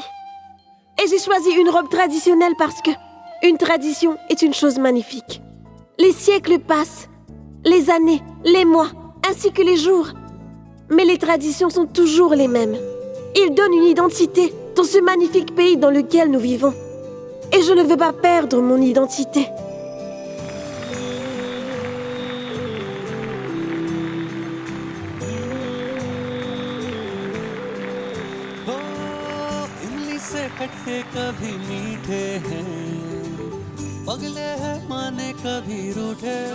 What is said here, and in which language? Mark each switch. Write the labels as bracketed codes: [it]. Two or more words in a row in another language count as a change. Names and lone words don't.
[fr] Et j'ai choisi une robe traditionnelle parce que une tradition est une chose magnifique. Les siècles passent, les années, les mois, ainsi que les jours. Mais les traditions sont toujours les mêmes. Ils donnent une identité dans ce magnifique pays dans lequel nous vivons. Et je ne veux pas perdre mon identité. [hi] खटके कभी मीठे हैं, पगले हैं माने कभी रूठे,